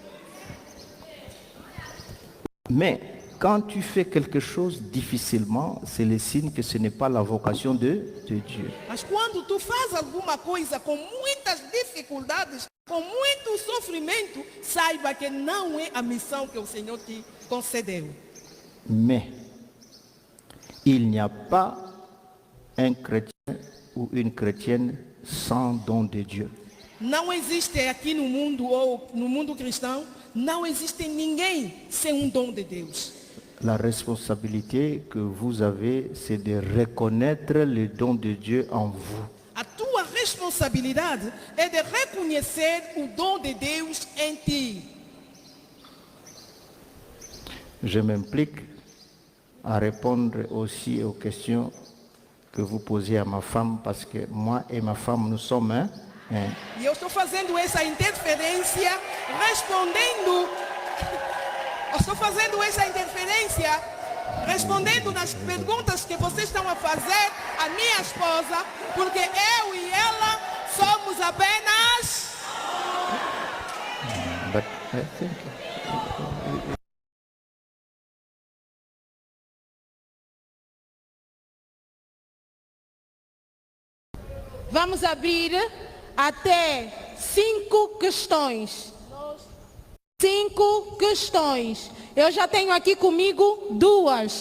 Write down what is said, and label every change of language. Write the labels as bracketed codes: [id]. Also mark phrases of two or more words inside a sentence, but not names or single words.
[fr] Mais quand tu fais quelque chose difficilement, c'est le signe que ce n'est pas la vocation de Dieu. [pt] Mas quando tu faz alguma coisa com muitas dificuldades, com muito sofrimento, saiba que não é a missão que o Senhor te concedeu. [fr] Mais il n'y a pas un chrétien ou une chrétienne sans don de Dieu. [pt] Não existe aqui no mundo ou no mundo cristão, não existe ninguém sem um dom de Deus. [fr] La responsabilité que vous avez, c'est de reconnaître le don de Dieu en vous. [pt] A tua responsabilidade é de reconhecer o dom de Deus em ti. [fr] Je m'implique à répondre aussi aux questions que vous posez à ma femme, parce que moi et ma femme, nous sommes un. [pt] E eu estou fazendo essa interferência, respondendo nas perguntas que vocês estão a fazer à minha esposa, porque eu e ela somos apenas... [en] But I think [pt] Vamos abrir até 5 questões. 5 questões. Eu já tenho aqui comigo 2.